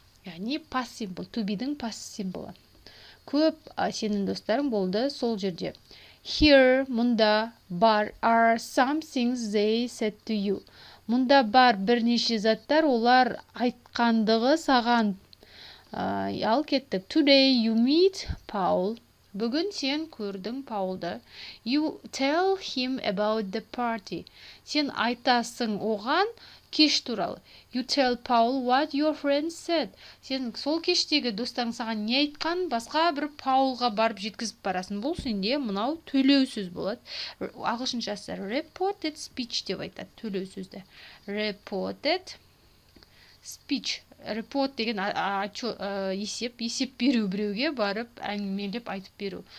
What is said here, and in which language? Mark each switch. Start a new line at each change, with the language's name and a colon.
Kazakh: Яғни past simple. To be'дің past simple. Көп сенің достарың болды сол жерде.
English: Here,
Kazakh: мұнда бар
English: are some things they said to you.
Kazakh: Мұнда бар бірнеше заттар, олар айтқандығы саған. Ал кеттік.
English: Today you meet Paul.
Kazakh: Бүгін сен көрдің Паулды.
English: You tell him about the party.
Kazakh: Сен айтасың оған кеш туралы.
English: You tell Paul what your friends said.
Kazakh: Сен сол кештегі достарың саған не айтқан, басқа бір Паулға барып жеткізіп барасың. Бұл сенде мұнау төлеу сөз болады. Ағылшыншасы reported speech деп айтады төлеу сөзді.
English: Reported speech.
Kazakh: Report деген есеп беру, біреуге барып әңгімелеп айтып беру.